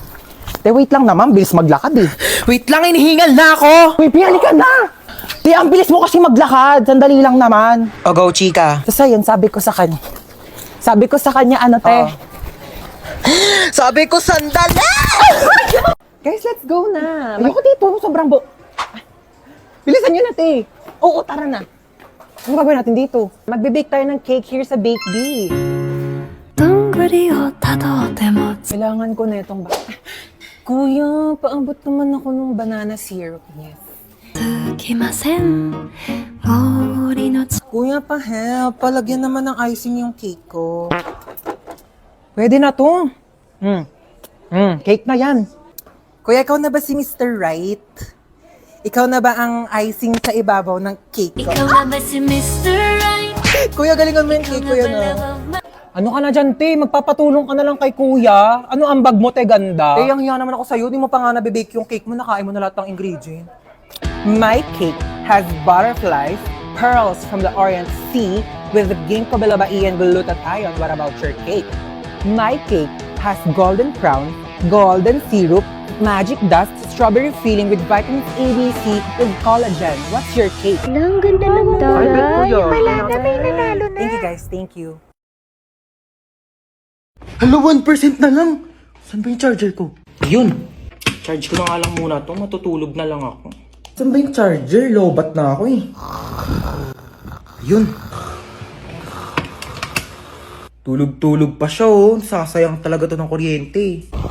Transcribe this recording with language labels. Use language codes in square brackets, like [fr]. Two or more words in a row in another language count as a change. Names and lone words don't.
[tl] Te, wait lang naman. Bilis maglakad eh. Wait lang, inihingal na ako. Uy, piyali ka na! Te, ang bilis mo kasi maglakad. Sandali lang naman. O, go, chika. Tapos ayun, sabi ko sa kanya. Ano, te? Sabi ko, sandali! Guys, [en] let's go [tl] na. Ayoko dito. Sobrang Ay, bilisan nyo na, te. Oo, tara na. Ano gagawin natin dito? Magbe-bake tayo ng [en] cake here [tl] sa Bake Bee. [ja] どんぐりをたどっても [tl] Kailangan ko na itong Kuya, paambot naman ako ng [en] banana syrup [tl] niya. [ja] つきません氷の [tl] Kuya, pa-help. Palagyan naman ng icing yung cake ko. Pwede na to. Cake na yan. Kuya, ikaw na ba si Mr. Right? Ikaw na ba ang icing sa ibabaw ng cake ko? ikaw na ba si Mr. Right? Kuya, galingan mo yung cake, kuya na. Ano ka na dyan, te? Magpapatulong ka na lang kay kuya. Ano ang bag mo, te, ganda? Eh, ang hiya naman ako sa'yo. Di mo pa nga nabibake yung cake mo. Nakain mo na lahat ng ingredient. [en] My cake has butterflies, pearls from the Orient Sea with ginkgo biloba and glutathione. What about your cake? My cake has golden crown, golden syrup, magic dust, strawberry filling with vitamins A, B, C, with collagen. What's your cake? [tl] Ang ganda ng taray. Wala na, may nanalo na. [en] Thank you guys, thank you. [tl] Hello, 1% na lang. Saan ba yung charger ko? Yun. Charge ko na nga lang muna to. Matutulog na lang ako. Saan ba yung charger? Lobat na ako eh. Yun. Tulog-tulog pa siya oh. Sasayang talaga to ng kuryente.